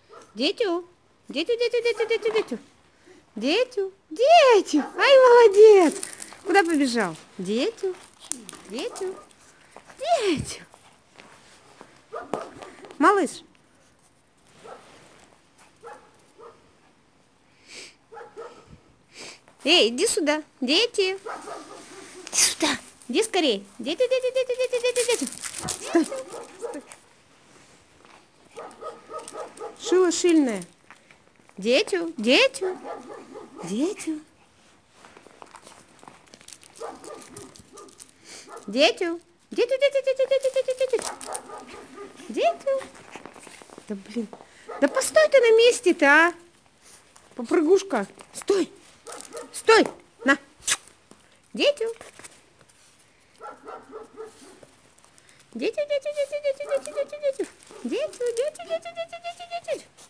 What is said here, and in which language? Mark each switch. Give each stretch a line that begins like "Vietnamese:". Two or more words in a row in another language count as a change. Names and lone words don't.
Russian: Дитю, дитю, дитю, дитю, дитю, дитю. Дитю, дитю. Ай, молодец. Куда побежал? Дитю, дитю, дитю. Малыш. Эй, иди сюда. Дети. Иди сюда. Иди скорей. Дети, дети, дети, дети, дети, дети. Стой. Стой. Шило шильное. Детю, детю, детю. Детю, детю, детю, детю, детю, детю, детю. Детю. Да блин. Да постой ты на месте-то, а. Попрыгушка. Стой. Стой. На. Детю. Детю, детю, детю, детю, детю, детю, детю. Детю, детю, детю, детю, детю, детю.